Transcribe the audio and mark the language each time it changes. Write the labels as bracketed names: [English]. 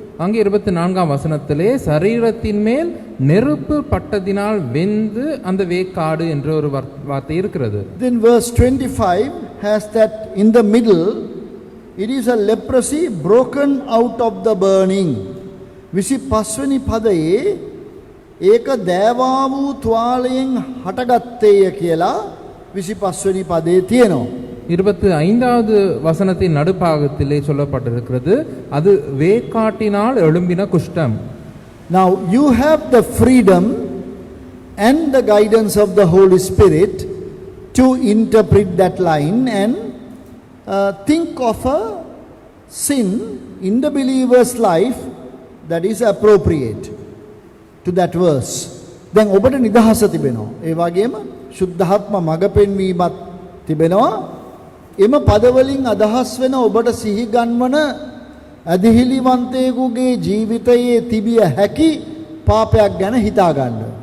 [Tamil] அங்கே 24ம் வசனத்திலே சரீரத்தின் மேல் நெருப்பு பட்டதினால் வெந்து அந்த வேக்காடு என்ற ஒரு வார்த்தை இருக்கிறது. [English] Then verse 25 has that in the middle, it is a leprosy broken out of the burning. [Sinhala] 25 වෙනි පදයේ ඒක දේවා වූ තුවාලයෙන් හටගත්තේය කියලා 25 වෙනි පදයේ තියෙනවා. [Tamil] 25வது வசனத்தின் நடுப்பாகத்திலே சொல்லப்பட்டிருக்கிறது அது வேக்காட்டினால் எழும்பின குஷ்டம். [English] Now you have the freedom and the guidance of the Holy Spirit to interpret that line and think of a sin in the believer's life that is appropriate to that verse. [Sinhala] දැන් ඔබට නිදහස තිබෙනවා. ඒ වගේම සුද්ධාත්ම මඟ පෙන්වීමක් තිබෙනවා. එම පදවලින් අදහස් වෙන ඔබට සිහි ගන්වන අධිහිලිවන්තයෙකුගේ ජීවිතයේ තිබිය හැකි පාපයක් ගැන හිතා ගන්න.